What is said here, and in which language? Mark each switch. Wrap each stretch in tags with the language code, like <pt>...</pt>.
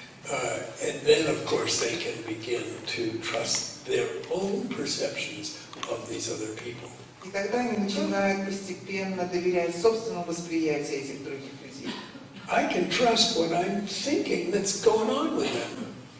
<en>And then, of course, they can begin to trust their own perceptions of these other people.</en> <ru>И тогда они начинают постепенно доверять собственному восприятию этих других людей.</ru> <en>I can trust what I'm thinking that's going on with them.</en>